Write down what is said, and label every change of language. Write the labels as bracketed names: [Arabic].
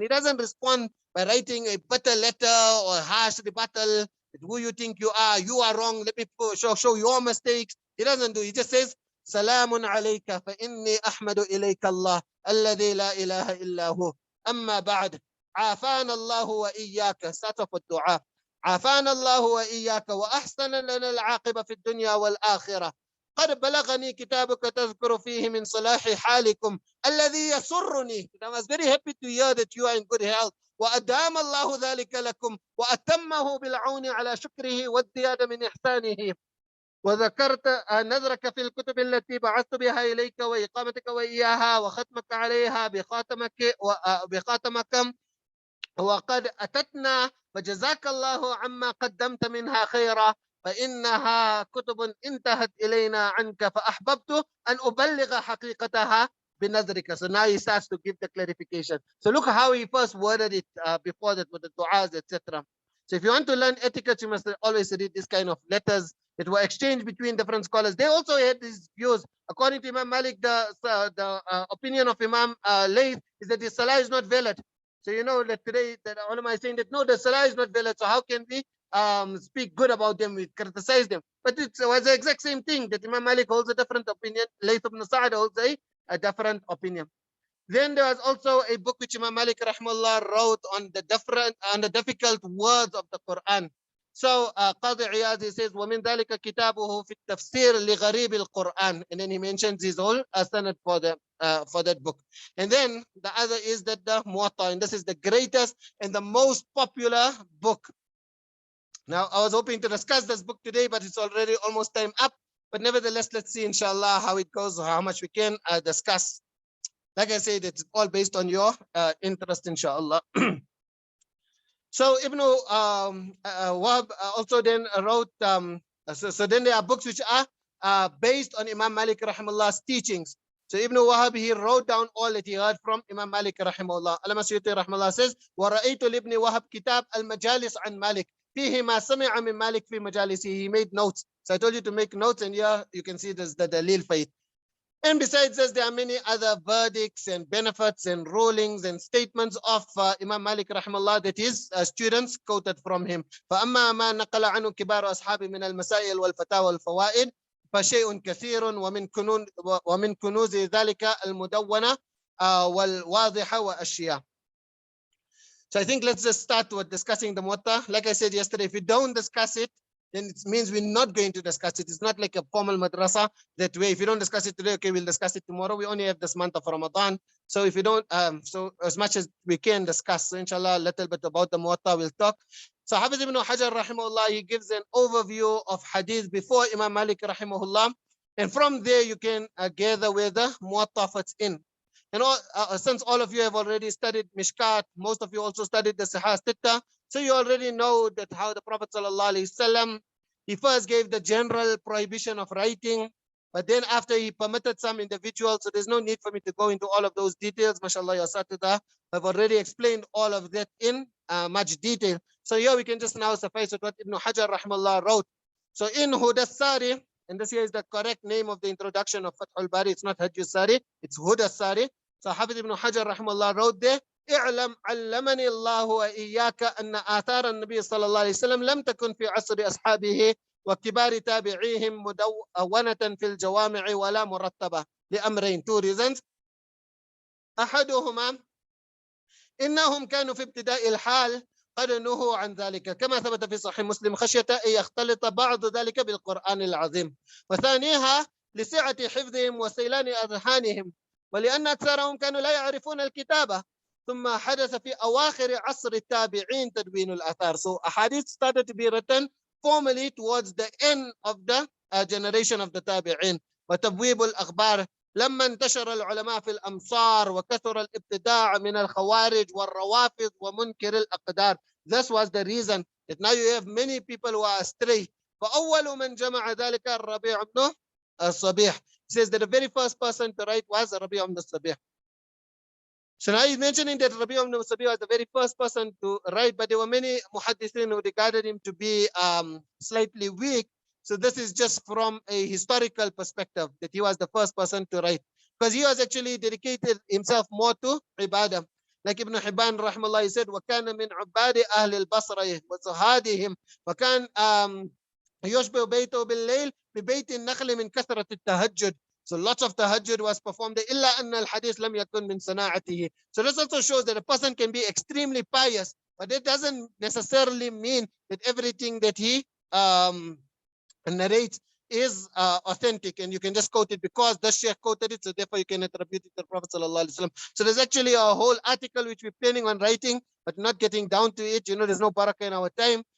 [English] He doesn't respond by writing a bitter letter or harsh rebuttal. Who you think you are wrong. Let me show your mistakes. He doesn't do. He just says, [Arabic] Salamun alayka fa inni ahmadu ilayka Allah alladhi la ilaha illa hu. Amma ba'd. عافانا الله وإياك. [English] Start off with dua. [Arabic] عافانا الله وإياك وأحسن لنا العاقبة في الدنيا والآخرة. قد بلغني كتابك تذكر فيه من صلاح حالكم الذي يسرني. [English] I was very happy to hear that you are in good health. [Arabic] وأدام الله ذلك لكم وأتمه بالعون على شكره والزيادة من إحسانه. وذكرت نذرك في الكتب التي بعثت بها إليك وإقامتك وإياها وختمك عليها بخاتمك وقد أتتنا فجزاك الله عما قدمت منها خيرا فإنها كتب انتهت إلينا عنك فأحببت أن أبلغ حقيقتها بنظرك. [English] So now he starts to give the clarification. So look how he first worded it before that with the du'as, etc. So if you want to learn etiquette, you must always read this kind of letters that were exchanged between different scholars. They also had these views. According to Imam Malik, the opinion of Imam Layth is that the salah is not valid. So you know that today that ulama is saying that no, the salah is not valid. So how can we speak good about them? We criticize them. But it was the exact same thing that Imam Malik holds a different opinion. Layth ibn Sa'ad holds a different opinion. Then there was also a book which Imam Malik rahimahullah wrote on the difficult words of the Quran. So Qadi Iyaz, he says, [Arabic] وَمِنْ ذَلِكَ كِتَابُهُ فِي التَّفْسِيرِ لِغَرِيبِ الْقُرْآنِ. [English] And then he mentions his whole sanad for that book. And then the other is that the Muwaṭṭa, and this is the greatest and the most popular book. Now, I was hoping to discuss this book today, but it's already almost time up. But nevertheless, let's see, inshallah, how it goes, how much we can discuss. Like I said, it's all based on your interest, inshallah. So Ibn Wahab also then wrote, so then there are books which are based on Imam Malik rahimahullah's teachings. So Ibn Wahab, he wrote down all that he heard from Imam Malik rahimahullah. Allama Suyuti rahimahullah says, [Arabic] وَرَأَيْتُ لِبْنِ وَهَبْ كِتَابْ الْمَجَالِسِ عَنْ مَالِكِ فِيهِ مَا سَمِعَ مِنْ مَالِكِ فِي مَجَالِسِهِ. [English] He made notes. So I told you to make notes, and here you can see this the dalil for it. And besides this, there are many other verdicts and benefits and rulings and statements of Imam Malik rahimahullah that his students quoted from him. [Arabic] فأما ما نقل عنه كبار أصحابه من المسائل والفتاوى والفوائد فشيء كثير ومن كنوز ذلك المدونة والواضحة وأشياء. [English] So I think let's just start with discussing the Muwatta. Like I said yesterday, if we don't discuss it, then it means we're not going to discuss it. It's not like a formal madrasa that way. If you don't discuss it today, okay, we'll discuss it tomorrow. We only have this month of Ramadan. So if you don't, so as much as we can discuss, so inshallah, a little bit about the Muwatta we'll talk. So Hafiz ibn Hajar rahimahullah, he gives an overview of hadith before Imam Malik rahimahullah. And from there, you can gather where the Muwatta fits in. And since all of you have already studied Mishkat, most of you also studied the Sahih Sitta, so you already know that how the Prophet ﷺ, he first gave the general prohibition of writing, but then after he permitted some individuals, so there's no need for me to go into all of those details. MashaAllah, ya Satida, I've already explained all of that in much detail. So here we can just now suffice with what Ibn Hajar rahimahullah wrote. So in Huda Sari, and this here is the correct name of the introduction of Fathul Bari, it's not Hajj Sari, it's Huda Sari. [Arabic] So Hafiz ibn Hajar rahimahullah wrote there, اعلم علمني الله وإياك أن آثار النبي صلى الله عليه وسلم لم تكن في عصر أصحابه وكبار تابعيهم مدونة في الجوامع ولا مرتبة لأمرين, [English] two reasons. [Arabic] أحدهما إنهم كانوا في ابتداء الحال قد نهوا عن ذلك كما ثبت في صحيح مسلم خشية أن يختلط بعض ذلك بالقرآن العظيم, وثانيها لسعة حفظهم وسيلان أذهانهم ولأن أكثرهم كانوا لا يعرفون الكتابة, ثم حدث في أواخر عصر التابعين تدوين الآثار. [English] So āḥadīth started to be written formally towards the end of the generation of the tabi'in. [Arabic] وتبويب الأخبار لما انتشر العلماء في الأمصار وكثر الابتداع من الخوارج والروافض ومنكر الأقدار. [English] This was the reason that now you have many people who are astray. [Arabic] فأول من جمع ذلك الربيع بن الصبيح. [English] He says that the very first person to write was Rabi' ibn Sabih. So now he's mentioning that Rabi' ibn Sabih was the very first person to write, but there were many muhaddithin who regarded him to be slightly weak. So this is just from a historical perspective that he was the first person to write, because he was actually dedicated himself more to ibadah. Like Ibn Hibban rahimahullah, he said, [Arabic] وَكَانَ مِنْ عُبَّادِ أَهْلِ الْبَصْرَةِ وَزُهَادِهِمْ وَكَانَ يشبه بيته بالليل ببيت النخل من كثرة التهجد. [English] So lots of tahajjud was performed. [Arabic] إلا أن الحديث لم يكن من صناعته. [English] So this also shows that a person can be extremely pious, but it doesn't necessarily mean that everything that he narrates is authentic, and you can just quote it because the Sheikh quoted it, so therefore you can attribute it to the Prophet ﷺ. So there's actually a whole article which we're planning on writing, but not getting down to it. You know, there's no barakah in our time.